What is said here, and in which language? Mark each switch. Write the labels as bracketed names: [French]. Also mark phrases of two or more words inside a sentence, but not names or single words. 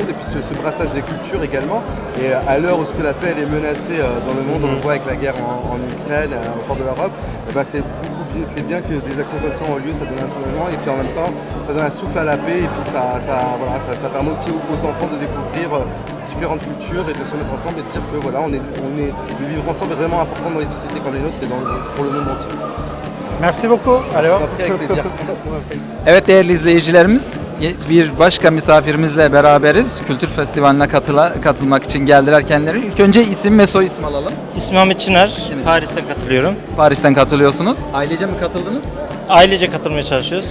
[French] Et puis ce brassage des cultures également. Et à l'heure où la paix elle est menacée dans le monde, on le voit avec la guerre en Ukraine, au port de l'Europe, c'est bien que des actions comme ça ont lieu, ça donne un soulagement et puis en même temps ça donne un souffle à la paix et puis ça permet aussi aux enfants de découvrir différentes cultures et de se mettre ensemble et de dire que voilà, le vivre ensemble est vraiment important dans les sociétés comme les nôtres et pour le monde entier. Merci beaucoup. Alors. Avec plaisir. [Turkish] Evet değerli izleyicilerimiz, bir başka misafirimizle beraberiz. Kültür Festivali'ne katılmak için geldiler kendileri. İlk önce isim ve soy isim alalım. İsmim Ahmet Çınar, Evet. Paris'ten katılıyorum. Paris'ten katılıyorsunuz. Ailece mi katıldınız? Ailece katılmaya çalışıyoruz.